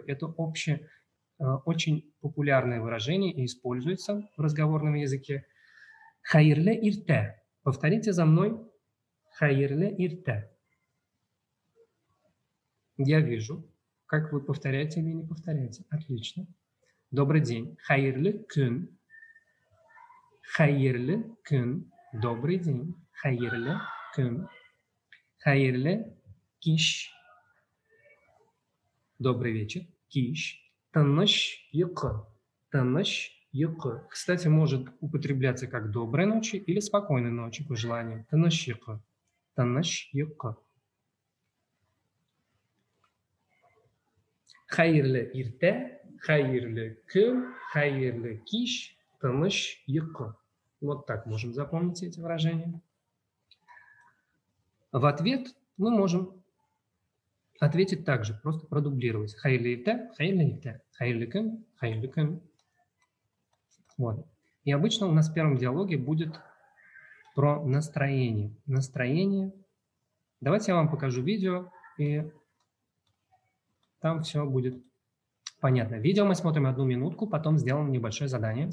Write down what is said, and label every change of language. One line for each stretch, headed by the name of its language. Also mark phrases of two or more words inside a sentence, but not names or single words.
Russian: Это очень популярное выражение и используется в разговорном языке.
Tatar: «Хайрле ирте».
Russian: Повторите за мной.
Tatar: «Хайрле ирте».
Russian: Я вижу, как вы повторяете или не повторяете. Отлично. Добрый день.
Tatar: «Хайрле күн». «Хайрле күн».
Russian: Добрый день.
Tatar: «Хайрле күн». «Хайрле киш».
Russian: Добрый вечер.
Tatar: «Киш». «Тыныш йокы». «Тыныш йокы».
Russian: Кстати, может употребляться как «доброй ночи» или «спокойной ночи» по желанию.
Tatar: «Тыныш йокы». «Тыныш йокы». «Хайрле ирте», «Хайрле күн», «Хайрле киш», «Тыныш йокы».
Russian: Вот так можем запомнить эти выражения. В ответ мы можем ответить также, просто продублировать.
Tatar: «Хайрле ирте», «Хайрле ирте», «Хайрле күн», «Хайрле күн».
Russian: Вот. И обычно у нас в первом диалоге будет про настроение. Настроение. Давайте я вам покажу видео, и там все будет понятно. Видео мы смотрим 1 минутку, потом сделаем небольшое задание.